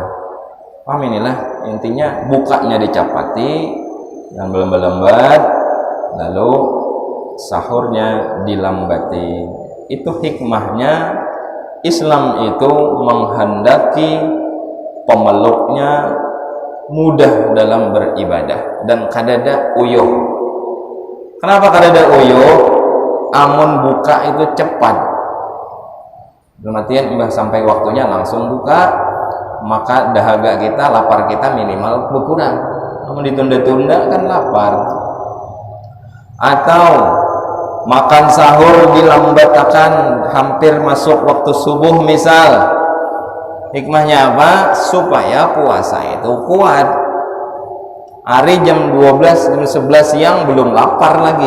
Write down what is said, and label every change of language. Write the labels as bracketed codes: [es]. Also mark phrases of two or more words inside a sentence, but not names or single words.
[bjn] Paham inilah intinya, bukanya dicapati yang belum lembat, lalu sahurnya dilambati. [id] Itu hikmahnya Islam itu menghendaki pemeluknya mudah dalam beribadah dan [bjn] kadada uyuh. Kenapa kadada uyuh? Amun buka itu cepat. [id] Dalam artian sampai waktunya langsung buka, maka dahaga kita, lapar kita minimal berkurang. Namun ditunda-tunda kan lapar. Atau makan sahur dilambatkan hampir masuk waktu subuh misal. Hikmahnya apa? Supaya puasa itu kuat. Hari jam 12, jam 11 siang belum lapar lagi.